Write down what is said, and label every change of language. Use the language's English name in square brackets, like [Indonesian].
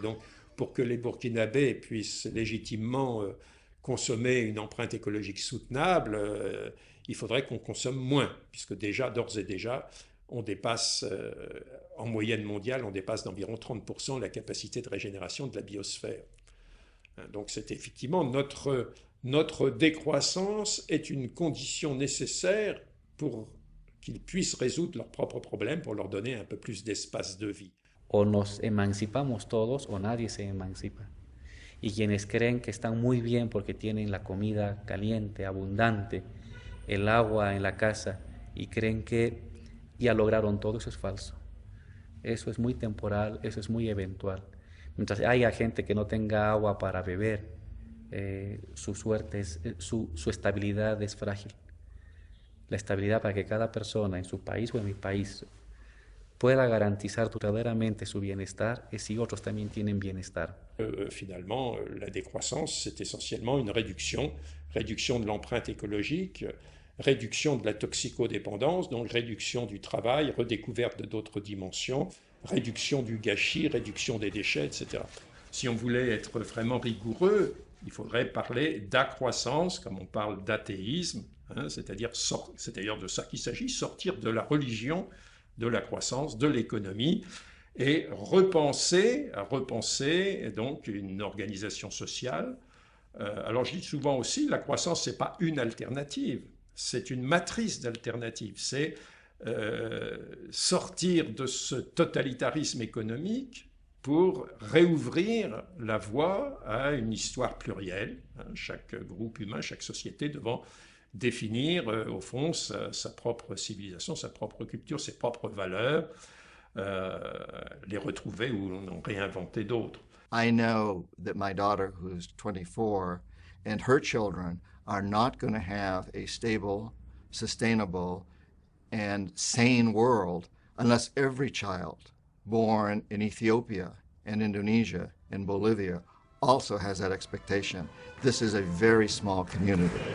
[French] Donc, pour que les Burkinabés puissent légitimement consommer une empreinte écologique soutenable, il faudrait qu'on consomme moins, puisque d'ores et déjà, on dépasse, en moyenne mondiale, on dépasse d'environ 30% la capacité de régénération de la biosphère. Donc c'est effectivement notre décroissance est une condition nécessaire pour qu'ils puissent résoudre leurs propres problèmes, pour leur donner un peu plus d'espace de vie. [Spanish] O nos emancipamos todos o nadie se emancipa. Y quienes creen que están muy bien porque tienen la comida caliente, abundante, el agua en la casa y creen que ya lograron todo, eso es falso. Eso es muy temporal, eso es muy eventual. Mientras haya gente que no tenga agua para beber, su suerte, su estabilidad es frágil. La estabilidad para que cada persona en su país o en mi país pueda garantizar verdaderamente su bienestar y si otros también tienen bienestar. [French] Finalement, la décroissance, c'est essentiellement une réduction de l'empreinte écologique, réduction de la toxicodépendance, donc réduction du travail, redécouverte d'autres dimensions, réduction du gâchis, réduction des déchets, etc. Si on voulait être vraiment rigoureux, il faudrait parler d'accroissance, comme on parle d'athéisme, hein, c'est-à-dire de ça qu'il s'agit, sortir de la religion, de la croissance, de l'économie, et repenser donc une organisation sociale. Alors je dis souvent aussi, la croissance, c'est pas une alternative, c'est une matrice d'alternatives. C'est sortir de ce totalitarisme économique pour réouvrir la voie à une histoire plurielle, hein, chaque groupe humain, chaque société devant définir au fond sa propre civilisation, sa propre culture, ses propres valeurs, les retrouver ou en réinventer d'autres. [English] I know that my daughter, who's 24, and her children are not going to have a stable, sustainable, and sane world unless every child born in Ethiopia and Indonesia and Bolivia also has that expectation. This is a very small community.